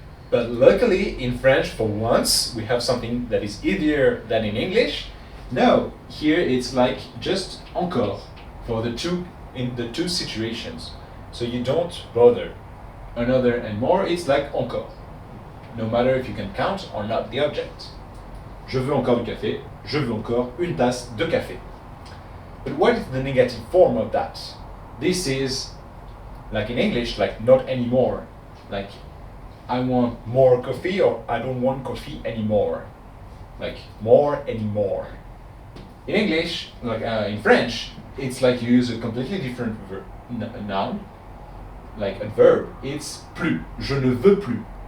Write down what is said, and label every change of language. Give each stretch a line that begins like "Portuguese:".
English: But luckily in French, for once, we have something that is easier than in English. No, here it's like just encore for in the two situations. So you don't bother. Another and more, it's like encore. No matter if you can count or not the object.
French: Je veux encore du café. Je veux encore une tasse de café.
English: But what is the negative form of that? This is, like in English, like not anymore. Like, I want more coffee, or I don't want coffee anymore. Like more anymore. In English, like in French, it's like you use a completely different noun, like adverb. It's plus.
French: Je ne veux plus.